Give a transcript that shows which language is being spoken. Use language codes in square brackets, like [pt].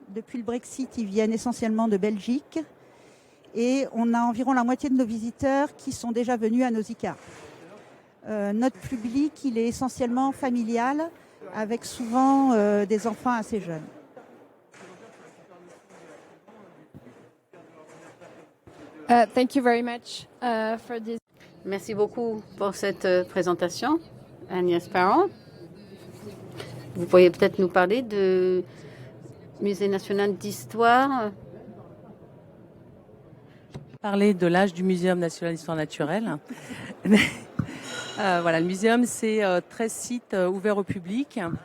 [fr] Depuis le Brexit, ils viennent essentiellement de Belgique. Et on a environ la moitié de nos visiteurs qui sont déjà venus à Nausicaa. Notre public, il est essentiellement familial, avec souvent des enfants assez jeunes. [en] Thank you very much for this. [fr] Merci beaucoup pour cette présentation, Agnès Parrain. Vous pourriez peut-être nous parler du Musée national d'histoire. Parler de l'âge du Muséum national d'histoire naturelle. Voilà, le muséum, c'est 13 sites ouverts au public.